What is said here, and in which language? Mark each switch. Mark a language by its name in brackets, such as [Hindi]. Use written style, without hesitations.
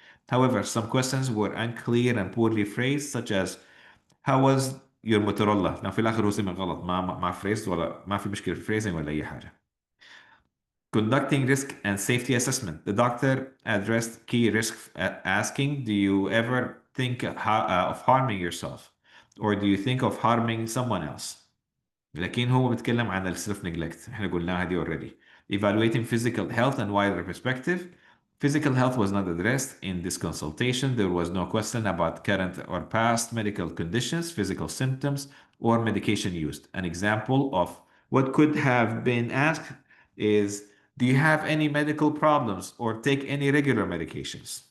[English] However, some questions were unclear and poorly phrased, such as how was your Motorola? [Arabic] لو في الآخر هو سمع غلط ما phrased ولا ما في مشكلة في phrasing ولا أي حاجة. [English] Conducting risk and safety assessment. The doctor addressed key risks, asking, do you ever think of harming yourself? Or do you think of harming someone else? [Arabic] لكن هو بيتكلم عن self neglect. احنا قلناها دي already. [English] Evaluating physical health and wider perspective. Physical health was not addressed in this consultation. There was no question about current or past medical conditions, physical symptoms, or medication used. An example of what could have been asked is, do you have any medical problems or take any regular medications?